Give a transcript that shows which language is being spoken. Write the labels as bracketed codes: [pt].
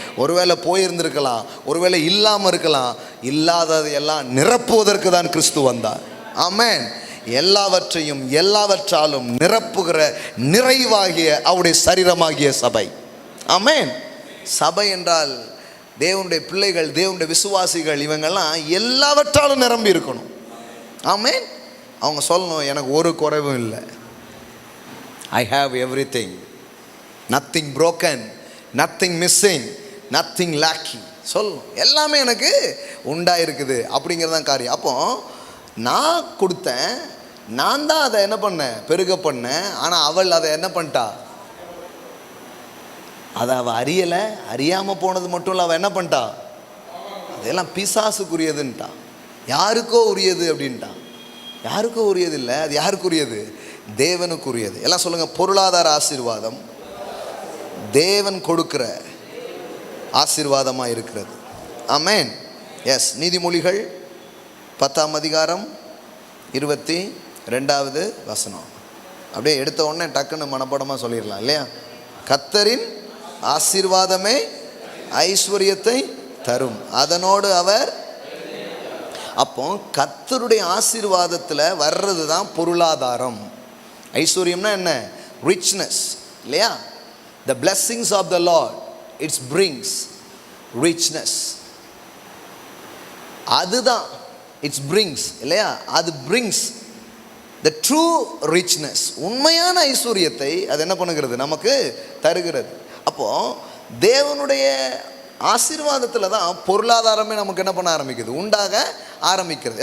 [ta] ஒருவேளை போயிருந்திருக்கலாம், ஒருவேளை இல்லாமல் இருக்கலாம், இல்லாதது எல்லாம் நிரப்புவதற்கு தான் கிறிஸ்து வந்தார். ஆமென். எல்லாவற்றையும் எல்லாவற்றாலும் நிரப்புகிற நிறைவாகிய அவருடைய சரீரமாகிய சபை. ஆமென். சபை என்றால் தேவனுடைய பிள்ளைகள், தேவனுடைய விசுவாசிகள், இவங்கெல்லாம் எல்லாவற்றாலும் நிரம்பி இருக்கணும். ஆமென். அவங்க சொல்லணும், எனக்கு ஒரு குறைவும் இல்லை, [en] I have everything, nothing broken, nothing missing, nothing lacking. [ta] சொல்லணும், எல்லாமே எனக்கு உண்டாயிருக்குது அப்படிங்கிறதான் காரியம். அப்போ நான் கொடுத்தேன், நான் தான் அதை என்ன பண்ணேன், பெருக பண்ணேன். ஆனால் அவள் அதை என்ன பண்ணிட்டா, அதை அவள் அறியலை. அறியாமல் போனது மட்டும் இல்லை, அவள் என்ன பண்ணிட்டா, அதெல்லாம் பிசாசுக்குரியதுன்ட்டான், யாருக்கோ உரியது அப்படின்ட்டான். யாருக்கோ உரியது இல்லை, அது யாருக்குரியது, தேவனுக்குரியது. எல்லாம் சொல்லுங்கள், பொருளாதார ஆசீர்வாதம் தேவன் கொடுக்கிற ஆசீர்வாதமாக இருக்கிறது. ஆமென். எஸ். நீதிமொழிகள் 10ஆம் அதிகாரம் 22வது வசனம். அப்படியே எடுத்த உடனே டக்குன்னு மனப்பாடமாக சொல்லிடலாம் இல்லையா? கர்த்தரின் ஆசீர்வாதமே ஐஸ்வர்யத்தை தரும், அதனோடு அவர். அப்போ கர்த்தருடைய ஆசீர்வாதத்தில் வர்றது தான் பொருளாதாரம். ஐஸ்வர்யம்னா என்ன, ரிச்னஸ் இல்லையா? [en] The blessings of the Lord, it brings richness. [ta] அதுதான் [en] it brings [ta] இல்லையா? அது [en] brings the true richness. [ta] உண்மையான ஐஸ்வர்யத்தை அது என்ன பண்ணுகிறது, நமக்கு தருகிறது. அப்போ தேவனுடைய ஆசீர்வாதத்தில் தான் பொருளாதாரமே நமக்கு என்ன பண்ண ஆரம்பிக்குது, உண்டாக ஆரம்பிக்கிறது.